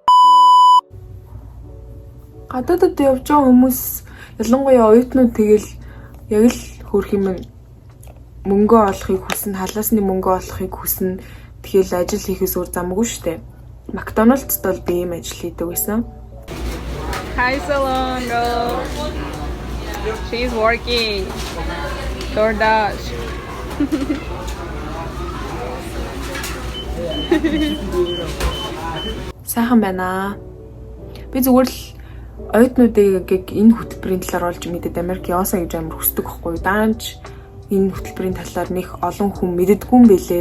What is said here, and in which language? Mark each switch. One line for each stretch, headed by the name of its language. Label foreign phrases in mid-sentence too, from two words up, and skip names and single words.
Mongolian: Гадаадд явж байгаа хүмүүс ялангуяа оюутнууд тэгэл яг л хөрх юм мөнгө олохыг хүснэ, халаасны мөнгө олохыг хүснэ. Тэгэл ажил хийхээс өөр замгүй шүү дээ. Макдоналдсд бол би ийм ажил хийдэг байсан.
English: Hi Salongo. She's working. DoorDash.
Mongolian: Сайхан байна. Би зүгээр л оюутнуудыг энэ хөтөлбөрийн талаар олж мэдээд Америк яваасаа гэж амар хүсдэг байхгүй юу? Даанч энэ хөтөлбөрийн талаар нэг олон хүн мэддэггүй юм бэлээ.